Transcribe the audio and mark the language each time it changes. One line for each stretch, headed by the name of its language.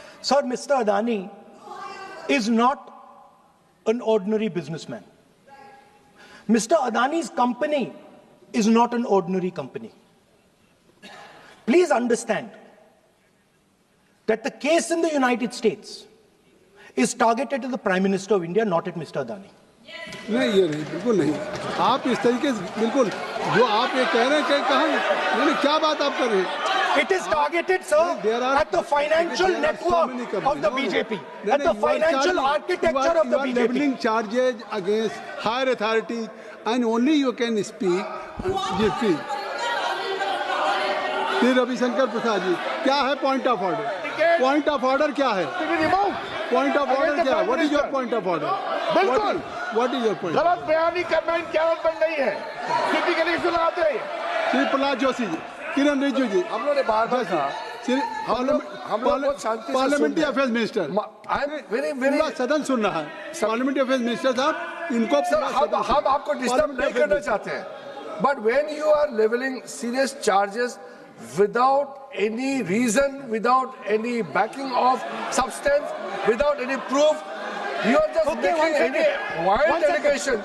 English: Sir mister Adani is not an ordinary businessman. Mr. Adani's company is not an ordinary company. Please understand that the case in the United States is targeted at the Prime Minister of India, not at Mr. Adani.
Hindi: नहीं, ये नहीं, बिल्कुल नहीं। आप इस तरीके से बिल्कुल जो आप ये कह रहे हैं कि कहाँ क्या बात आप कर रहे हैं?
English: It is targeted, sir, at the financial network of the BJP, at the financial architecture of the BJP. You are leveling charges against higher authority, and only you can speak.
Hindi: जी, फिर रविशंकर प्रसाद जी, क्या है point of order? Point of order क्या है? Point of order क्या है?
English: What is your point of order?
Hindi: बिल्कुल,
English: What is your point?
Hindi: गलत बयानी करना इनकी आदत बन गई है। किसी के लिए सुनाते हैं। श्री प्रहलाद जोशी जी, किरण रिजिजू जी, हम लोगों ने बार-बार कहा, हम लोग बहुत शांति से पार्लियामेंट्री अफेयर्स मिनिस्टर, पूरा सदन सुन रहा है। पार्लियामेंट्री अफेयर्स मिनिस्टर साहब, इनको हम आपको डिस्टर्ब नहीं करना चाहते हैं,
English: But when you are levelling serious charges without any reason, without any backing of substance, without any proof, you are just making any wild allegation.